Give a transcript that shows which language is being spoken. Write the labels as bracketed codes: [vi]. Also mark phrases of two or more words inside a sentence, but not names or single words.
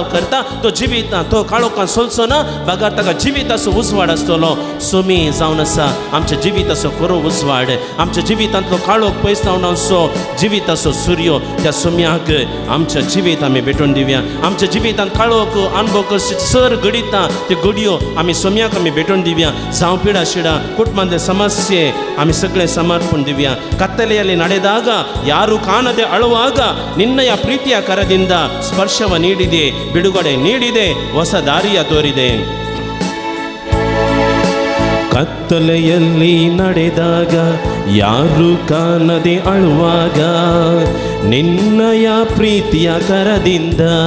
[kok] करता तो जिवितांत तो काळोखान चलचो ना बागार ताका जिविताचो उजवाड आसतलो सोमी जावन आसा आमच्या जिविताचो खरो उजवाड आमच्या जिवितांतलो काळोख पयस जावनासो जिविताचो सूर्य त्या सोम्याक आमच्या जिवीत आमी भेटून दिवया आमच्या जिवितांत काळोख अणभव करचे सर घडिता त्यो घडयो आमी सोम्याक आमी भेटून दिवया जावं पिडा शिडा कुटुंबांतले समस्ये आमी सगळे समर्पण दिवया [kn] ಕತ್ತಲೆಯಲ್ಲಿ ನಡೆದಾಗ ಯಾರು ಕಾಣದೆ ಅಳುವಾಗ ನಿನ್ನಯ ಪ್ರೀತಿಯ ಕರದಿಂದ ಸ್ಪರ್ಶವ ನೀಡಿದೆ ಬಿಡುಗಡೆ ನೀಡಿದೆ ಹೊಸ ದಾರಿಯ ತೋರಿದೆ ಕತ್ತಲೆಯಲ್ಲಿ ನಡೆದಾಗ ಯಾರು ಕಾಣದೆ ಅಳುವಾಗ ನಿನ್ನಯ ಪ್ರೀತಿಯ ಕರದಿಂದ